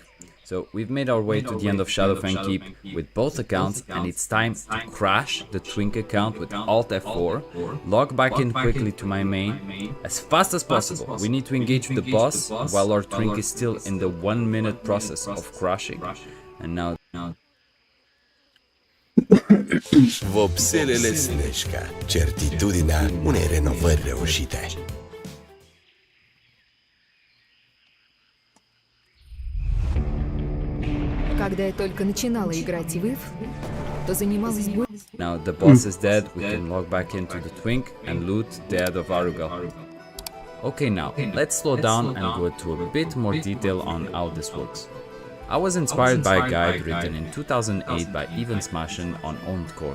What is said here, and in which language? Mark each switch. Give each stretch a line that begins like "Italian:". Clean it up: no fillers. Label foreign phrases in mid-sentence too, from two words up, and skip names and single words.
English: So we've made our way to the end of Shadowfang Keep with both accounts, and it's time to crash the twink account with Alt F4, log back in quickly to my main, as fast as possible. We need to engage the boss while our twink is still in the 1 minute process of crashing. And now...
Romanian: Vopselele Sneșca, certitudinea unei renovări reușite.
Russian: Когда я только начинала играть в Ив, то занималась
English: Now the boss is dead, we can log back into the twink and loot the head of Arugal. Okay, now let's slow down and go into a bit more detail on how this works. I was inspired by a guide written in 2008 by Ivan Smashin on Harcore.